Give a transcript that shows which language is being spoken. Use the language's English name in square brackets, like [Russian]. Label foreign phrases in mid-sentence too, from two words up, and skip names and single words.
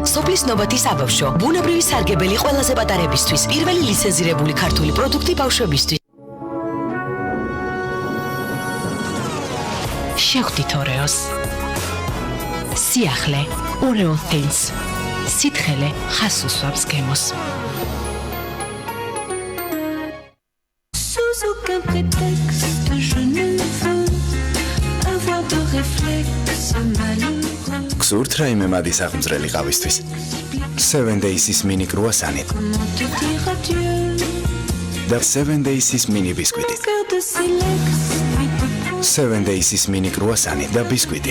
[Georgian] სოფლის ნობათის აბავშვო. ბუნებრივი სარგებელი ყველაზე პატარებისთვის. პირველი ლიცენზირებული ქართული პროდუქტი ბავშვებისთვის. შეხვდით ორეოს. სიახლე, ორეო თენს. სითხელე ხას უსვამს გემოს. [French] Sous aucun prétexte, je ne veux avoir de réflexe malheureux. [Georgian] გსურთ რაიმე მადის აღმძრელი ყავისთვის? 7 Days-ის [English] mini croissant- [Georgian] ით. [French] Comment te dire adieu? [Georgian] და 7 Days-ის mini ბისკვიტი. [French] Cœur de silex. [Georgian] 7 Days-ის [English] mini croissant- [Georgian] ით და ბისკვიტი.